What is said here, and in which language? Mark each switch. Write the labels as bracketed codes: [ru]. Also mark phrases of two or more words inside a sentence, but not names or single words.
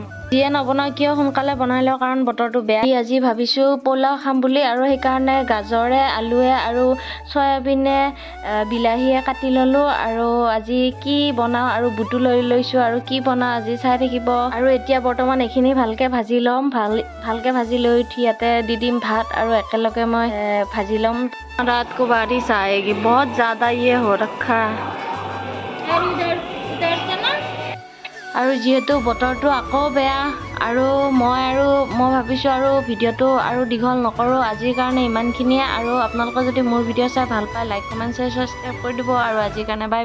[as] যিয়ে নবনাও কিয় সোনকালে বনাই লওঁ, কাৰণ বতৰটো বেয়া। আজি ভাবিছোঁ পোলাও খাম বুলি, আৰু সেইকাৰণে গাজৰে আলুৱে আৰু চয়াবিনে বিলাহীয়ে কাটি ল'লোঁ। আৰু আজি কি বনাওঁ আৰু বুটো লৈ লৈছোঁ, আৰু কি বনাওঁ আজি চাই থাকিব। আৰু এতিয়া বৰ্তমান এইখিনি ভালকৈ ভাজি ল'ম। ভালকৈ ভাজি লৈ উঠি ইয়াতে দি দিম ভাত, আৰু একেলগে মই ভাজি ল'ম। [hi] रात को बारिश आएगी, बहुत ज़्यादा ये हो रखा है। [as] আৰু যিহেতু বতৰটো আকৌ বেয়া, আৰু মই ভাবিছোঁ আৰু ভিডিঅ'টো আৰু দীঘল নকৰোঁ, আজিৰ কাৰণে ইমানখিনিয়ে। আৰু আপোনালোকে যদি মোৰ ভিডিঅ' চাই ভাল পায়, লাইক কমেণ্ট শ্বেয়াৰ ছাবস্ক্ৰাইব কৰি দিব। আৰু আজিৰ কাৰণে বাই বাই।